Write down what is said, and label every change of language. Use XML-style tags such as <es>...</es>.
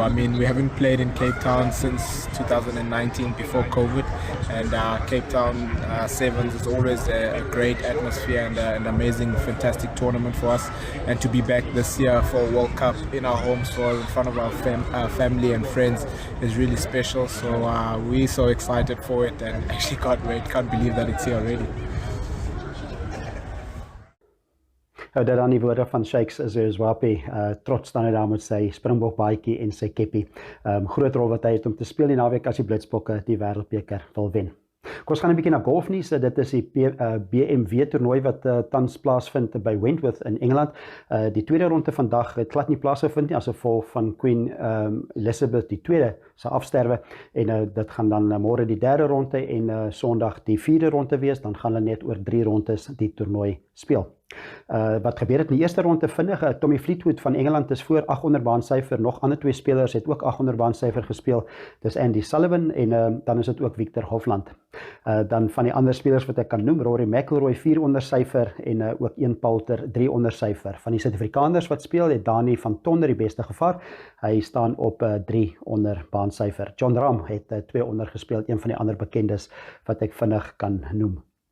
<en>I mean, we haven't played in Cape Town since 2019 before COVID and Cape Town Sevens is always a great atmosphere and an amazing, fantastic tournament for us. And to be back this year for a World Cup in our homes for in front of our family and friends is really special. So we're so excited for it and actually can't believe that it's here already.</en> <af>Dat dan die woorde van Shakes Zwape, trots dan daar met sy Springbok baadjie en sy keppie. Groot rol wat hy het om te speel die naweek as die Blitsbokke die Wêreldbeker wil wen. Kom ons gaan 'n bietjie na golfnuus. Dit is die BMW toernooi wat tans plaasvind by Wentworth in Engeland. Die tweede ronde vandag het glad nie plaasgevind nie as gevolg van Queen Elizabeth II se afsterwe en dit gaan dan môre die derde ronde en Sondag die vierde ronde wees. Dan gaan hulle net oor 3 rondes die toernooi speel. Wat gebeur het in die eerste ronde vinnig, Tommy Fleetwood van Engeland is voor 800 baansyfer, nog ander 2 spelers het ook 800 baansyfer gespeel, dis Andy Sullivan en dan is dit ook Victor Hovland. Dan van die ander spelers wat ek kan noem, Rory McIlroy 400 syfer en ook Ian Poulter 300 syfer. Van die Suid-Afrikaners wat speel, het Dani van Tonder die beste gevaar, hy staan op 300 baansyfer. John Rahm het 200 gespeel, een van die ander bekendes wat ek vinnig kan noem.</af>